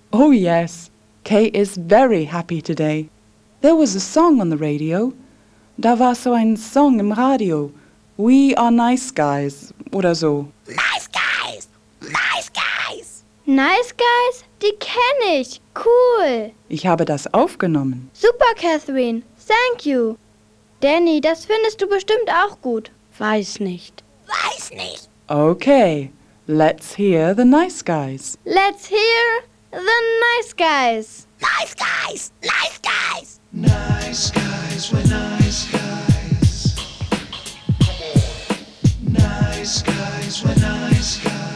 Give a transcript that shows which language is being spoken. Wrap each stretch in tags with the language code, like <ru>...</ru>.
<en>Oh yes, Kay is very happy today. There was a song on the radio.</en> <de>Da war so ein Song im Radio.</de> <en>We are nice guys,</en> <de>oder so.</de> <en>Nice guys! Nice guys!</en> <de>Nice guys? Die kenne ich. Cool. Ich habe das aufgenommen.</de> <en>Super, Catherine. Thank you.</en> <de>Danny, das findest du bestimmt auch gut. Weiß nicht. Weiß nicht.</de> <en>Okay, let's hear the nice guys. Let's hear the nice guys. Nice guys! Nice guys! Nice guys, we're nice guys. Nice guys, we're nice guys.</en>